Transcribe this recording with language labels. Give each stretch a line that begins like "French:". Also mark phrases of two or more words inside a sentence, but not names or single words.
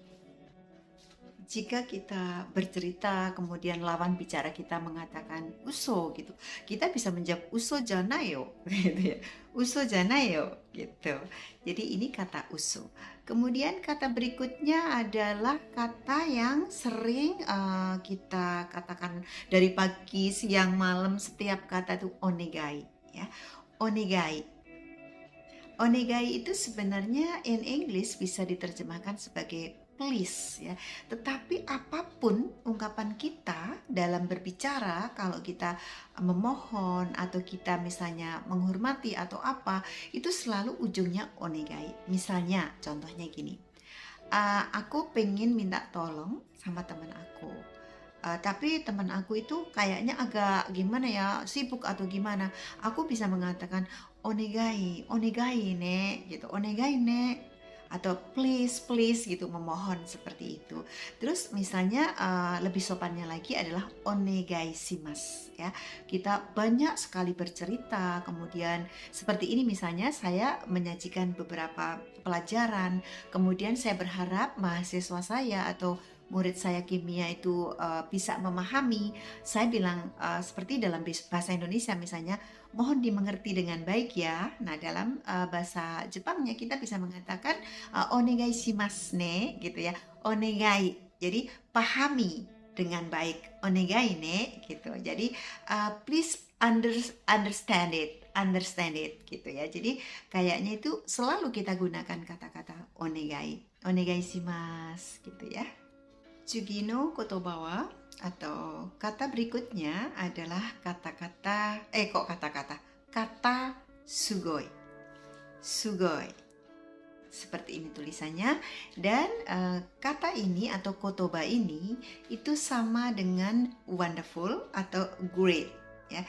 Indonesian: Jika kita bercerita kemudian lawan bicara kita mengatakan uso gitu, kita bisa menjawab
Japanese: 嘘じゃないよ
Indonesian: gitu ya.
Japanese: 嘘じゃないよ
Indonesian: gitu. Jadi ini kata uso. Kemudian kata berikutnya adalah kata yang sering kita katakan dari pagi, siang, malam, setiap kata itu onegai ya. Onegai. Onegai itu sebenarnya
English: in English
Indonesian: bisa diterjemahkan sebagai please ya. Tetapi apapun ungkapan kita dalam berbicara, kalau kita memohon atau kita misalnya menghormati atau apa, itu selalu ujungnya onegai. Misalnya contohnya gini, aku pengen minta tolong sama teman aku. Tapi teman aku itu kayaknya agak gimana ya, sibuk atau gimana. Aku bisa mengatakan onegai,
Japanese: お願いね
Indonesian: gitu,
Japanese: お願いね,
Indonesian: atau
English: please please
Indonesian: gitu, memohon seperti itu. Terus misalnya lebih sopannya lagi adalah
Japanese: お願いします
Indonesian: ya. Kita banyak sekali bercerita, kemudian seperti ini misalnya saya menyajikan beberapa pelajaran, kemudian saya berharap mahasiswa saya atau murid saya kimia itu bisa memahami. Saya bilang seperti dalam bahasa Indonesia misalnya, mohon dimengerti dengan baik ya. Nah dalam bahasa Jepangnya kita bisa mengatakan
Japanese: お願いしますね
Indonesian: gitu ya. Onegai, jadi pahami dengan baik.
Japanese: お願いね
Indonesian: gitu. Jadi
English: please understand it
Indonesian: gitu ya. Jadi kayaknya itu selalu kita gunakan kata-kata onegai.
Japanese: お願いします
Indonesian: gitu ya.
Japanese: 次の言葉は,
Indonesian: atau kata berikutnya adalah kata sugoi. Sugoi. Seperti ini tulisannya, dan kata ini atau kotoba ini itu sama dengan wonderful atau great ya.